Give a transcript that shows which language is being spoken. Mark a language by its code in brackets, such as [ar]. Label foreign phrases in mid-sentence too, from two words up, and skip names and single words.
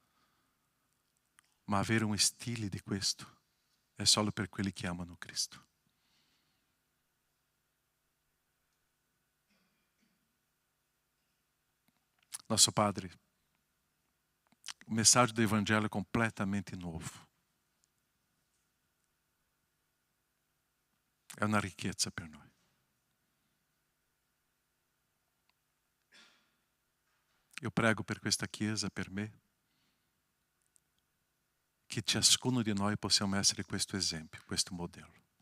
[it] Ma avere un stile di questo è solo per quelli che amano Cristo. [pt] Nosso Padre, [it] o messaggio [pt] do Evangelho é completamente novo. [it] È una ricchezza per noi. Io prego per questa Chiesa, per me, che ciascuno di noi possiamo essere questo esempio, questo modello.